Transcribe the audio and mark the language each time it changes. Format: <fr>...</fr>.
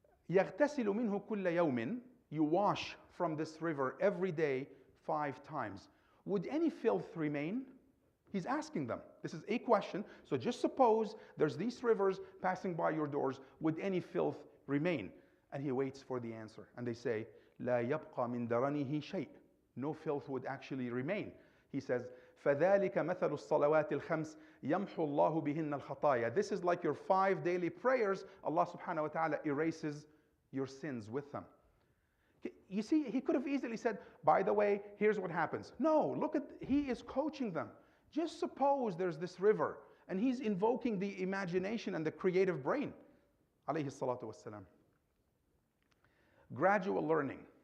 <ar>يَغْتَسِلُ مِنْهُ كُلَّ يَوْمٍ.</ar> <en>You wash from this river every day 5 times. Would any filth remain? He's asking them. This is a question. So just suppose there's these rivers passing by your doors. Would any filth remain? And he waits for the answer. And they say,</en> <ar>لا يبقى من درنه شيء.</ar> <en>No filth would actually remain. He says,</en> <ar>فَذَلِكَ مَثَلُ الصَّلَوَاتِ الْخَمْسِ يَمْحُ اللَّهُ بِهِنَّ الْخَطَايَا.</ar> <en>This is like your 5 daily prayers. Allah subhanahu wa ta'ala erases your sins with them. You see, he could have easily said, by the way, here's what happens. No, look at, he is coaching them. Just suppose there's this river, and he's invoking the imagination and the creative brain. Alayhi salatu wassalam. Gradual learning.</en>